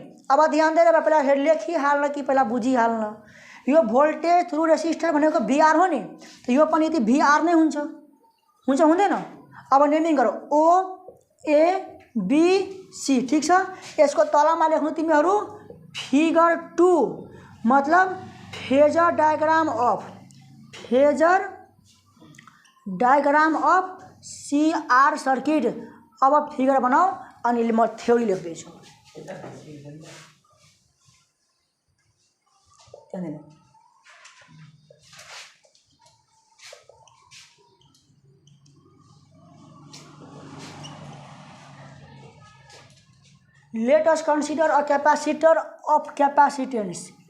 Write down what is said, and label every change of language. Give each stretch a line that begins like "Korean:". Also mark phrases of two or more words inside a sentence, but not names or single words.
Nepali: अब ध्यान दिएर पहिला लेखिहाल्न कि पहिला बुझिहाल्न। यो
English: voltage through resistor
Nepali: भनेको भिआर हो नि, त यो पनि यति भिआर नै हुन्छ, हुँदैन। अब नेमिङ गरौ, OABC, ठिक छ। यसको तलमा लेख्नु तिमीहरू फिगर 2,
English: मतलब phasor diagram of CR circuit.
Nepali: अब फिगर बनाओ अनि म थ्योरी लेख्दैछु।
English: Let us consider a capacitor of capacitance